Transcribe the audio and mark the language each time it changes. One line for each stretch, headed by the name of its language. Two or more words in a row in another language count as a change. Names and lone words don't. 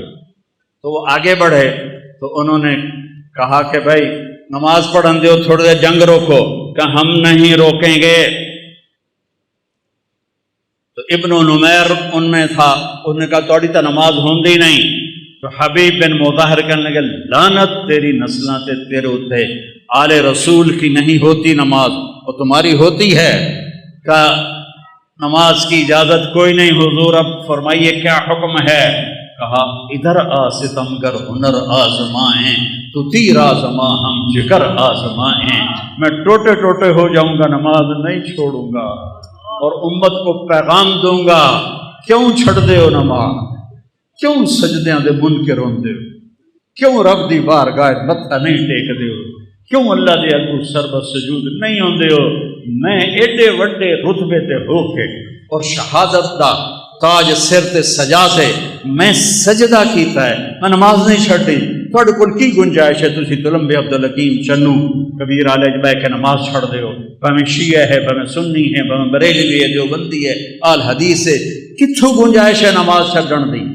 Urdu: تو وہ آگے بڑھے تو انہوں نے کہا کہ بھائی نماز پڑھن دو، تھوڑی دیر جنگ روکو، کہ ہم نہیں روکیں گے۔ تو ابن نمیر ان میں تھا، انہوں نے کہا
Punjabi: توڑی تا نماز ہوندی نہیں۔
Urdu: تو حبیب بن مظاہر کہنے لگے
Punjabi: لعنت تیری نسلاں تے تیرے اوتے،
Urdu: آل رسول کی نہیں ہوتی نماز اور تمہاری ہوتی ہے۔ کہ نماز کی اجازت کوئی نہیں حضور، اب فرمائیے کیا حکم ہے؟ کہا ادھر آ ستمگر ہنر آزمائیں، تو تیر آزما ہم جگر آزمائیں، میں ٹوٹے ٹوٹے ہو جاؤں گا نماز نہیں چھوڑوں گا، اور امت کو پیغام دوں گا
Punjabi: کیوں چھڑ دے ہو نماز، کیوں سجدیاں دے منکر ہوندے ہو، کیوں رب دی بارگاہ متھا نہیں ٹیک دے ہو، کیوں اللہ دے اگوں سربت سجود نہیں ہوندے ہو۔ میں ایڈے وڈے رتبے تے ہو کے اور شہادت دا تاج سر تے سجا تے میں سجدہ کیتا ہے، میں نماز نہیں چھڑی، تھوڑے کول کی گنجائش ہے تسی تلمبے عبدالحکیم چنو کبیر آلے جبے کے نماز چھڑ دے ہو، بھاویں شیعہ ہے، بھاویں سنی ہے، بھاویں بریلوی ہے، دیوبندی ہے، آل حدیث ہے، کتھوں گنجائش ہے نماز چھڑن دی؟